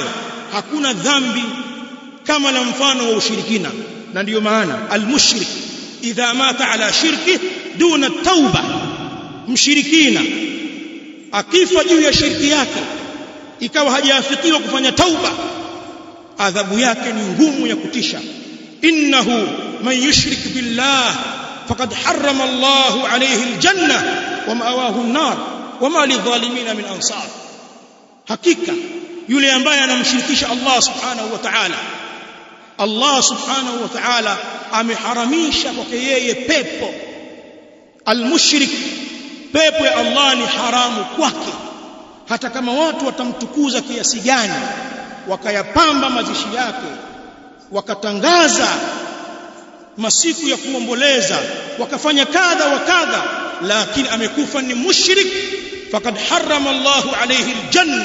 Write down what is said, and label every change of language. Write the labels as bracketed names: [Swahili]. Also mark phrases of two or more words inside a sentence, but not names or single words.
[Swahili] Hakuna dhambi kama la mfano wa ushirikina, na ndiyo maana [Arabic] المشرك إذا مات على شرك دون توبة, [Swahili] mshirikina akifa juu ya shirki yake ikawa hajafikiwa kufanya tauba, adhabu yake ni ngumu ya kutisha. [Arabic] إنه من يشرك بالله فقد حرم الله عليه الجنة ومأواه النار وما للظالمين من أنصار. [Swahili] Hakika yule ambaye anamshirikisha Allah [Arabic] سبحانه وتعالى, [Swahili] Allah [Arabic] سبحانه وتعالى [Swahili] ameharamisha kwake yeye pepo. Almushrik, pepo ya Allah ni haramu kwake, hata kama watu watamtukuza kiasi gani, wakayapamba mazishi yake, wakatangaza masiku ya kuomboleza, wakafanya kadha wa kadha, lakini amekufa ni mushrik, [Arabic] فقد حرم الله عليه الجنة.